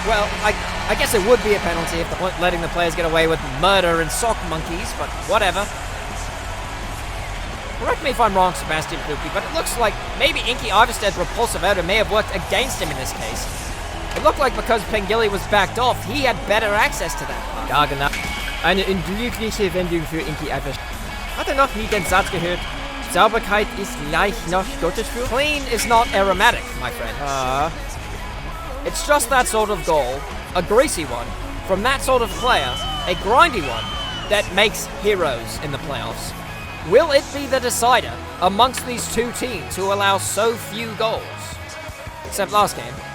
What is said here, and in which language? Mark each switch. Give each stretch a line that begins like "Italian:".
English: Well, I guess it would be a penalty if they're letting the players get away with murder and sock monkeys, but whatever. Correct me if I'm wrong, Sebastian Poopy, but it looks like maybe Inky Iversted's repulsive odor may have worked against him in this case. It looked like because Pengilly was backed off, he had better access to that.
German: Ja, genau. Eine unglückliche Wendung für Inky Iverstead. Hat noch nie den Satz gehört? Sauberkeit ist gleich noch Gottesfurcht?
English: Clean is not aromatic, my friend. It's just that sort of goal, a greasy one, from that sort of player, a grindy one, that makes heroes in the playoffs. Will it be the decider amongst these two teams who allow so few goals? Except last game.